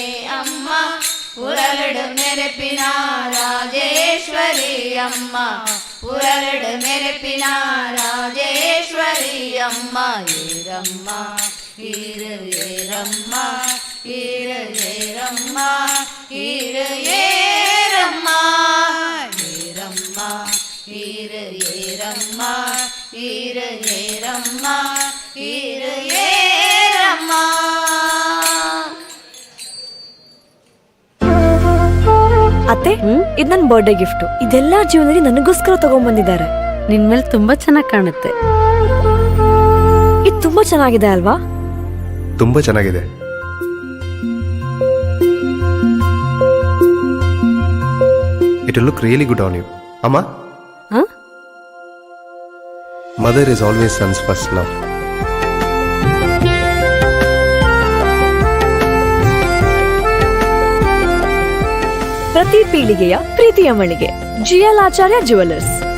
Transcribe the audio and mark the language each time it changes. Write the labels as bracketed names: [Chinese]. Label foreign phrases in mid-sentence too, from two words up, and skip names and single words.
[Tulu] ಅಮ್ಮ ಪುರರಡು ಮೆರೆಪಿನ ರಾಜೇಶ್ವರಿ ಅಮ್ಮ ಪುರರಡು ಮೆರೆಪಿನ ರಾಜೇಶ್ವರಿ ಅಮ್ಮ ಏರಮ್ಮ ಈರು ಏರಮ್ಮ ಈರು ಏರಮ್ಮ ಈರು ಏರಮ್ಮ ಏರಮ್ಮ ಈರು ಏರಮ್ಮ ಈರು ಏರಮ್ಮ ಈರು ಏರಮ್ಮ. [Kannada] ಅತ್ತೆ ಇದು ನನ್ನ [English] birthday gift. [Kannada] ಇದೆಲ್ಲ ಜೀವನದಲ್ಲಿ ನನಗೋಸ್ಕರ ತಗೊಂಡ್ಬಂದಿದ್ದಾರೆ. ನಿನ್ ಮೇಲೆ ತುಂಬಾ ಚೆನ್ನಾಗಿ ಕಾಣುತ್ತೆ. ಇದು ತುಂಬಾ ಚೆನ್ನಾಗಿದೆ ಅಲ್ವಾ? ತುಂಬ ಚೆನ್ನಾಗಿದೆ. [English] It will look really good on you. ಅಮ್ಮ, Mother is always son's first love. [Kannada] ಪ್ರತಿ ಪೀಳಿಗೆಯ ಪ್ರೀತಿಯ ಮಳಿಗೆ GL ಆಚಾರ್ಯ ಜುವೆಲ್ಲರ್ಸ್.